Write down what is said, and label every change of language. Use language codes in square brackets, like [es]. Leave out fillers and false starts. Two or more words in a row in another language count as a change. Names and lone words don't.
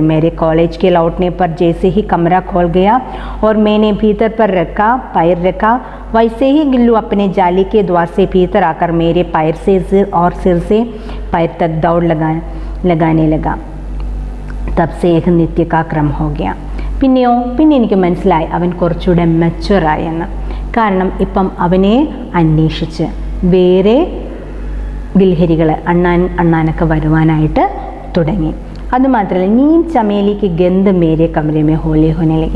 [hi] मेरे कॉलेज के लौटने पर जैसे ही कमरा खोल गया और मैंने भीतर पर पैर रखा वैसे ही गिल्लू अपने जाली के द्वार से भीतर आकर मेरे पैर से सिर से पैर तक दौड़ लगाने लगा. तब से एक नित्य का क्रम हो गया. [ml] പിന്നെ എനിക്ക് മനസ്സിലായി അവൻ കുറച്ചുകൂടെ മെച്ചുവറായെന്ന്. കാരണം ഇപ്പം അവനെ അന്വേഷിച്ച് വേറെ ഗിൽഹരികൾ അണ്ണാനൊക്കെ വരുവാനായിട്ട് തുടങ്ങി. [hi] അതുമാത്രമല്ല नीम चमेली की गंध मेरे कमरे में होली होने लगी.